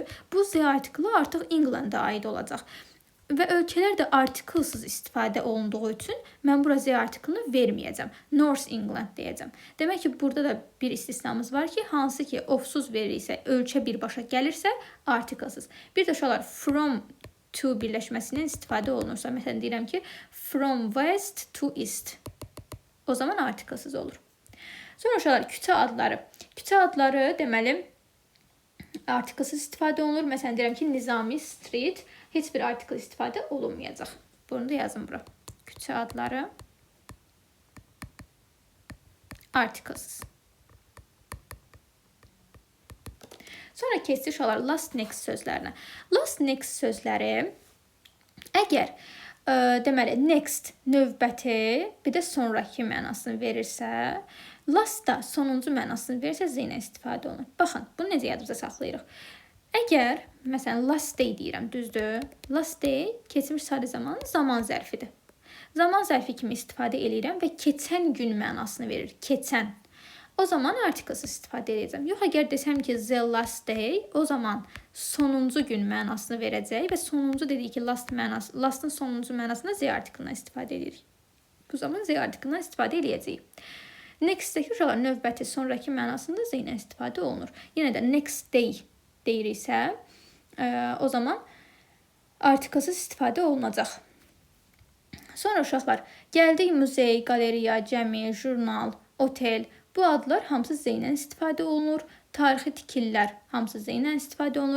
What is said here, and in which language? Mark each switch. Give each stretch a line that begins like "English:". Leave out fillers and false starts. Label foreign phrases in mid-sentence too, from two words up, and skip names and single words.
Azerbaijani: Bu z artiklı artıq England-a aid olacaq. Və ölkələr də artiklsız istifadə olunduğu üçün mən bura z artiklını verməyəcəm. North England deyəcəm. Demək ki, burada da bir istisnamız var ki, hansı ki, ofsuz veririksə, ölkə birbaşa gəlirsə, artiklsız. Bir də uşaqlar,
English: from to
Azerbaijani: birləşməsindən istifadə olunursa, məsələn, deyirəm ki,
English: from west to east.
Azerbaijani: O zaman artiklsız olur. Sonra uşaqlar, küçə adları. Küçə adları, deməli, artiklsız istifadə olunur. Məsələn, deyirəm ki, Nizami Street, heç bir artikl istifadə olunmayacaq. Bunu da yazın bura. Küçə adları artiklsız. Sonra keçiş olar
English: last next
Azerbaijani: sözlərinə.
English: Last next
Azerbaijani: sözləri əgər deməli next növbəti, bir də sonraki mənasını verirsə, last da sonuncu mənasını verirsə z ilə istifadə olunur. Baxın, bunu necə yadımıza saxlayırıq? Əgər, məsələn,
English: last day
Azerbaijani: deyirəm, düzdür?
English: Last day
Azerbaijani: keçmiş sadə zamanın zaman zərfidir. Zaman zərfi kimi istifadə edirəm və keçən gün mənasını verir. Keçən. O zaman artiklsız istifadə edəcəm. Yox, əgər desəm ki,
English: the last day,
Azerbaijani: o zaman sonuncu gün mənasını verəcək və sonuncu dedik ki, lastın sonuncu mənasında z artiklından istifadə edirik. Bu zaman z artiklından istifadə edəcəyik. Next-dəki uşaqlar növbəti, sonraki mənasında z ilə istifadə olunur. Yenə də
English: next day
Azerbaijani: deyiriksə, o zaman artiklsız istifadə olunacaq. Sonra uşaqlar, gəldik muzey, qaleriya, cəmi, jurnal, otel. Bu adlar hamısı z ilə istifadə olunur. Tarixi tikililər hamısı z ilə istifadə olunur.